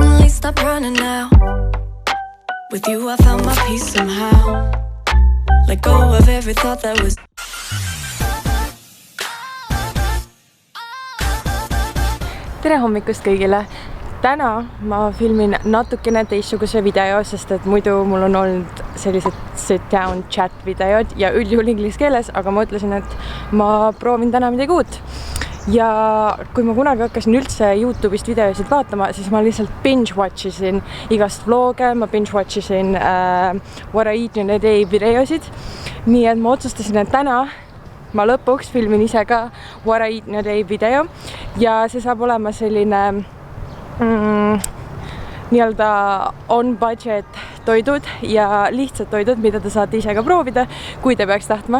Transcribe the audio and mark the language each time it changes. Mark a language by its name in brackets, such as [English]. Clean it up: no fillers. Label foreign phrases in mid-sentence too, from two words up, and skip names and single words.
[English] stop running now. With you I found my peace somehow. Let go of every thought that was. [Estonian] Tere hommikust kõigile! Täna ma filmin natukene teistsuguse video, sest et muidu mul on olnud sellised [English] sit-down chat [Estonian] videod ja üldjuhul inglise keeles, aga ma ütlesin, et ma proovin täna midagi uut. Ja kui ma kunagi hakkasin üldse YouTube'ist videosid vaatama, siis ma lihtsalt binge-watchisin igast vloge, ma binge-watchisin What I Eat in a Day videosid. Nii et ma otsustasin, et täna ma lõpuks filmin ise ka What I Eat in a Day video ja see saab olema selline nii-öelda on budget toidud ja lihtsad toidud, mida te saate ise ka proovida, kui te peaks tahtma.